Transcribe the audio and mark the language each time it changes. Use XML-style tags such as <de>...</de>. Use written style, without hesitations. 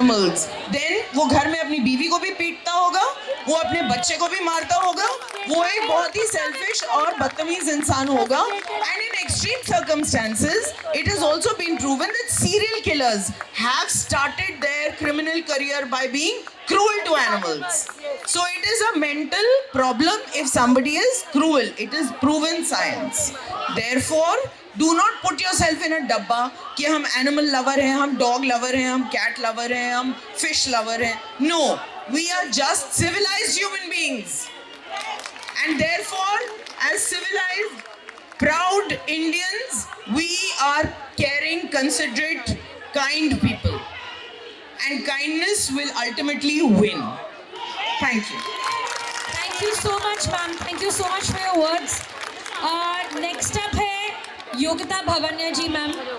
<en>animals, then</en> <hi>वो घर में अपनी बीवी को भी पीटता होगा, वो अपने बच्चे को भी मारता होगा, वो एक बहुत ही selfish और बदतमीज इंसान होगा.</hi> <en>And in extreme circumstances, it has also been proven that serial killers have started their criminal career by being cruel to animals. So it is a mental problem if somebody is cruel. It is proven science. Therefore, do not put yourself in a</en> <hi>डब्बा कि हम animal lover हैं,</hi> <en>हम dog lover हैं, हम cat lover हैं, हम fish lover हैं. No, we are just civilized human beings. And therefore, as civilized, proud Indians, we are caring, considerate, kind people. And kindness will ultimately win. Thank you. Thank you so much, ma'am. Thank you so much for your words. Next up है Yogita Bhavanya ji ma'am.</en>